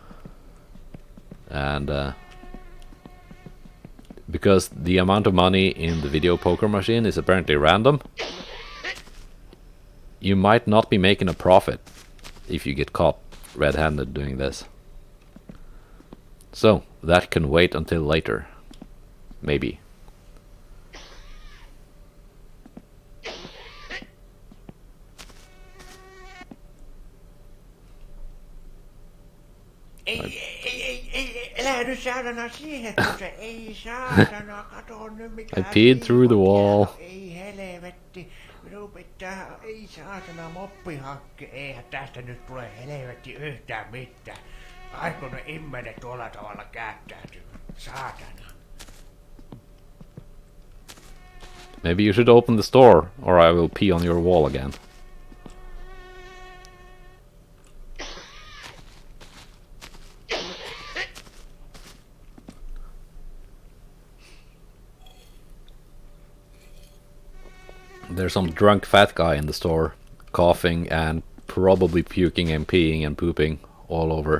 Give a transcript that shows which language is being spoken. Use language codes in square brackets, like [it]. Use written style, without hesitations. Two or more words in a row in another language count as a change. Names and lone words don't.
[en] And because the amount of money in the video poker machine is apparently random, you might not be making a profit if you get caught red-handed doing this. So that can wait until later, maybe. [fi] Älä nyt saatana siihen, kun se ei saatana, kato nyt mikä... [en] I peed through the wall. [fi] Ei helvetti, minun pitää, ei saatana moppihakke, eihän tästä nyt tule helvetti yhtään mitään. Aiko ne immenet tuolla tavalla käyttäytyy, saatana. [en] Maybe you should open the store, or I will pee on your wall again. There's some drunk fat guy in the store, coughing and probably puking and peeing and pooping all over.